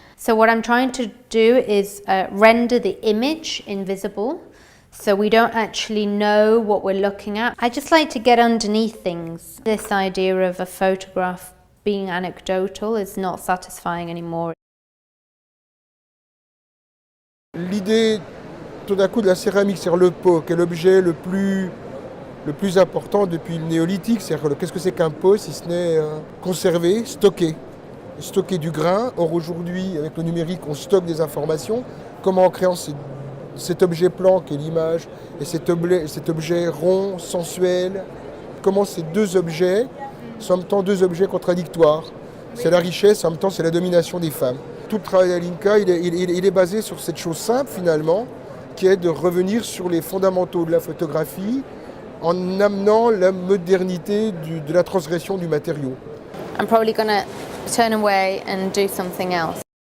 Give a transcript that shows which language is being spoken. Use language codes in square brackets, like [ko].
[en] So what I'm trying to do is render the image invisible, so we don't actually know what we're looking at. I just like to get underneath things. This idea of a photograph being anecdotal is not satisfying anymore. [fr] L'idée, tout d'un coup, de la céramique, c'est-à-dire le pot, qui est l'objet le plus important depuis le néolithique. C'est-à-dire qu'est-ce que c'est qu'un pot si ce n'est conserver, stocker du grain. Or aujourd'hui, avec le numérique, on stocke des informations. Comment en créant cet objet plan qui est l'image et cet objet rond, sensuel, comment ces deux objets sont en même temps deux objets contradictoires. C'est la richesse, en même temps c'est la domination des femmes. Tout le travail d'Alinka, il est basé sur cette chose simple finalement, qui est de revenir sur les fondamentaux de la photographie en amenant la modernité de la transgression du matériau. [en] I'm probably gonna turn away and do something else.